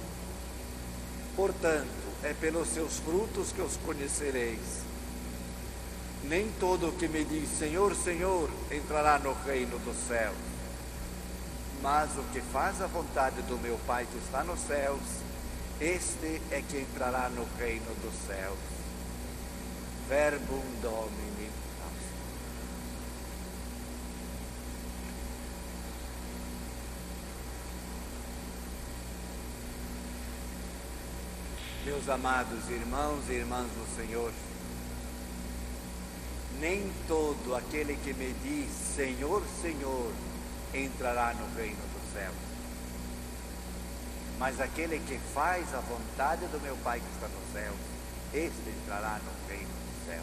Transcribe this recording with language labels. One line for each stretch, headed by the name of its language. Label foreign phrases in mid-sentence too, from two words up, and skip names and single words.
Portuguese: Portanto, é pelos seus frutos que os conhecereis. Nem todo o que me diz Senhor, Senhor entrará no reino dos céus, mas o que faz a vontade do meu Pai que está nos céus, este é que entrará no reino dos céus.
Latin: Verbum Domini.
Portuguese: Meus amados irmãos e irmãs do Senhor, nem todo aquele que me diz Senhor, Senhor entrará no reino dos céus, mas aquele que faz a vontade do meu Pai que está nos céus, este entrará no reino dos céus.